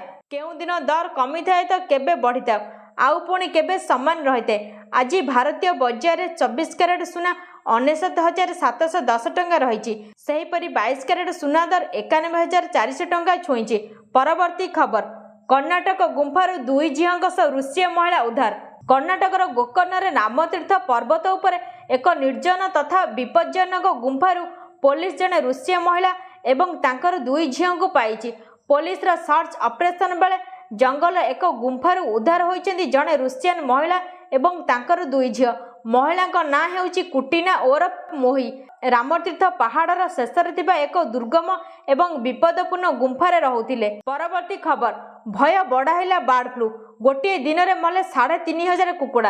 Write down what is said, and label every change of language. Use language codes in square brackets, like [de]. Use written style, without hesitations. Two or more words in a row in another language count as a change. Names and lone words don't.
[or] କେଉଁ ଦିନ ଦର କମି ଥାଏ ତ କେବେ ବଢ଼ି ଥାଏ ଆଉ ପୁଣି କେବେ ସମାନ ରହିଥାଏ। ଆଜି ଭାରତୀୟ ବଜାର ରେ 24 କ୍ୟାରେଟ ସୁନା 69,710 ଟଙ୍କା ରହିଛି। ସେହିପରି 22 କ୍ୟାରେଟ ସୁନା ଦର 91,400 ଟଙ୍କା ଛୁଇଁଛି। ପରବର୍ତ୍ତୀ ଖବର, କର୍ଣ୍ଣାଟକ ଗୁମ୍ଫାରୁ 2 ଝିଅଙ୍କ ସହ ଋଷୀୟ ମହିଳା ଉଦ୍ଧାର। କର୍ଣ୍ଣାଟକର ଗୋକର୍ଣ୍ଣରେ ନାମତୀର୍ଥ ପର୍ବତ ଉପରେ ଏକ ନିର୍ଜନ ତଥା ବିପଜ୍ଜନକ ଗୁମ୍ଫାରୁ ପୁଲିସ ଜଣେ ଋଷୀୟ ମହିଳା ଏବଂ ତାଙ୍କର 2 ଝିଅଙ୍କୁ ପାଇଛି। ପୁଲିସ ର [en] search operation [or] ବେଳେ ଜଙ୍ଗଲ ଏକ ଗୁମ୍ଫାରୁ ଉଦ୍ଧାର ହୋଇଛନ୍ତି ଜଣେ ଋଷିଆନ ମହିଳା ଏବଂ ତାଙ୍କର 2 ଝିଅ। ମହିଳା ନାଁ ହେଉଛି କୁଟିନା ଓରଫ ମୋହି। ରାମତୀର୍ଥ ପାହାଡ଼ର ଶେଷରେ ଥିବା ଏକ ଦୁର୍ଗମ ଏବଂ ବିପଦପୂର୍ଣ୍ଣ ଗୁମ୍ଫାରେ ରହୁଥିଲେ। ପରବର୍ତ୍ତୀ ଖବର, ଭୟ ବଢ଼ାଇଲା ବାର୍ଡ ଫ୍ଲୁ। ଗୋଟେ ଦିନ ରେ ମଲେ 3,500 କୁକୁଡ଼ା।